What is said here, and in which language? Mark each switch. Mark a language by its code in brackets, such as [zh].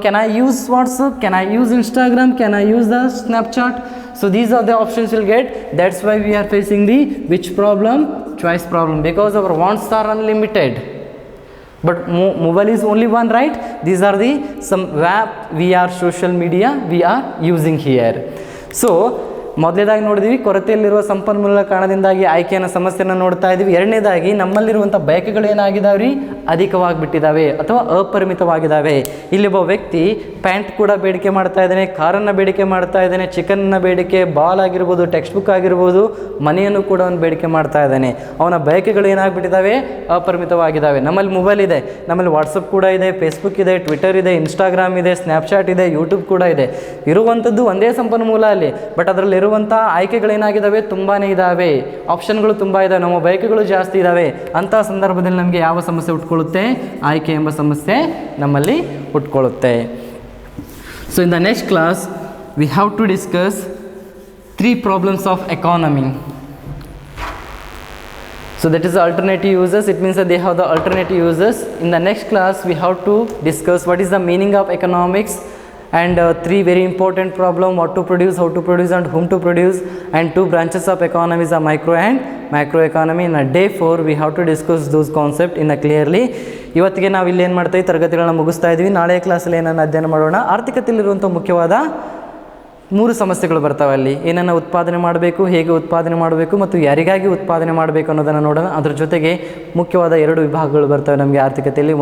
[en] Can I use WhatsApp? Can I use Instagram? Can I use the Snapchat? So these are the options you'll get. That's why we are facing the which problem? Choice problem, because our wants are unlimited. But mobile is only one, right? These are the some web, VR, social media we are using here. [kn] So ಮೊದಲೇದಾಗಿ ನೋಡಿದ್ವಿ, ಕೊರತೆಯಲ್ಲಿರುವ ಸಂಪನ್ಮೂಲಗಳ ಕಾರಣದಿಂದಾಗಿ ಆಯ್ಕೆಯನ್ನು ಸಮಸ್ಯೆಯನ್ನು ನೋಡ್ತಾ ಇದ್ದೀವಿ. ಎರಡನೇದಾಗಿ ನಮ್ಮಲ್ಲಿರುವಂಥ ಬಯಕೆಗಳು ಏನಾಗಿದ್ದಾವೆ ರೀ, ಅಧಿಕವಾಗಿಬಿಟ್ಟಿದ್ದಾವೆ ಅಥವಾ ಅಪರಿಮಿತವಾಗಿದ್ದಾವೆ. ಇಲ್ಲೊಬ್ಬ ವ್ಯಕ್ತಿ ಪ್ಯಾಂಟ್ ಕೂಡ ಬೇಡಿಕೆ ಮಾಡ್ತಾ ಇದ್ದಾನೆ, ಕಾರನ್ನು ಬೇಡಿಕೆ ಮಾಡ್ತಾ ಇದ್ದಾನೆ, ಚಿಕನ್ನ ಬೇಡಿಕೆ, ಬಾಲ್ ಆಗಿರ್ಬೋದು, ಟೆಕ್ಸ್ಟ್ ಬುಕ್ ಆಗಿರ್ಬೋದು, ಮನೆಯನ್ನು ಕೂಡ ಅವನು ಬೇಡಿಕೆ ಮಾಡ್ತಾ ಇದ್ದಾನೆ. ಅವನ ಬಯಕೆಗಳು ಏನಾಗ್ಬಿಟ್ಟಿದ್ದಾವೆ, ಅಪರಿಮಿತವಾಗಿದ್ದಾವೆ. ನಮ್ಮಲ್ಲಿ ಮೊಬೈಲ್ ಇದೆ, ನಮ್ಮಲ್ಲಿ ವಾಟ್ಸಪ್ ಕೂಡ ಇದೆ, ಫೇಸ್ಬುಕ್ ಇದೆ, ಟ್ವಿಟರ್ ಇದೆ, ಇನ್ಸ್ಟಾಗ್ರಾಮ್ ಇದೆ, ಸ್ನ್ಯಾಪ್ಚಾಟ್ ಇದೆ, ಯೂಟ್ಯೂಬ್ ಕೂಡ ಇದೆ. ಇರುವಂಥದ್ದು ಒಂದೇ ಸಂಪನ್ಮೂಲ ಅಲ್ಲಿ, ಬಟ್ ಅದರಲ್ಲಿ ಇರುವಂಥ ಆಯ್ಕೆಗಳೇನಾಗಿದ್ದಾವೆ, ತುಂಬಾ ಇದ್ದಾವೆ, ಆಪ್ಷನ್ಗಳು ತುಂಬ ಇದ್ದಾವೆ, ನಮ್ಮ ಬಯಕೆಗಳು ಜಾಸ್ತಿ ಇದ್ದಾವೆ. ಅಂಥ ಸಂದರ್ಭದಲ್ಲಿ ನಮಗೆ ಯಾವ ಸಮಸ್ಯೆ ಹುಟ್ಕೊಳ್ಳುತ್ತೆ, ಆಯ್ಕೆ ಎಂಬ ಸಮಸ್ಯೆ ನಮ್ಮಲ್ಲಿ ಹುಟ್ಕೊಳ್ಳುತ್ತೆ. [en] So in the next class we have to discuss 3 problems of economy. So that is the alternative uses. It means that they have the alternative uses. In the next class we have to discuss what is the meaning of economics, and 3 very important problem: what to produce, how to produce, and whom to produce. And 2 branches of economy is a micro and macro economy. In a day 4 we have to discuss those concepts in a clearly. [kn] ಇವತ್ತಿಗೆ ನಾವು ಇಲ್ಲಿ ಏನು ಮಾಡ್ತಾ ಇದ್ದೀವಿ, ತರಗತಿಗಳನ್ನ ಮುಗಿಸ್ತಾ ಇದ್ದೀವಿ. ನಾಳೆ ಕ್ಲಾಸಲ್ಲಿ ಏನನ್ನು ಅಧ್ಯಯನ ಮಾಡೋಣ, ಆರ್ಥಿಕತೆಯಲ್ಲಿರುವಂಥ ಮುಖ್ಯವಾದ 3 ಸಮಸ್ಯೆಗಳು ಬರ್ತಾವೆ. ಅಲ್ಲಿ ಏನನ್ನು ಉತ್ಪಾದನೆ ಮಾಡಬೇಕು, ಹೇಗೆ ಉತ್ಪಾದನೆ ಮಾಡಬೇಕು, ಮತ್ತು ಯಾರಿಗಾಗಿ ಉತ್ಪಾದನೆ ಮಾಡಬೇಕು ಅನ್ನೋದನ್ನು ನೋಡೋಣ. ಅದ್ರ ಜೊತೆಗೆ ಮುಖ್ಯವಾದ 2 ವಿಭಾಗಗಳು ಬರ್ತವೆ ನಮಗೆ ಆರ್ಥಿಕತೆಯಲ್ಲಿ.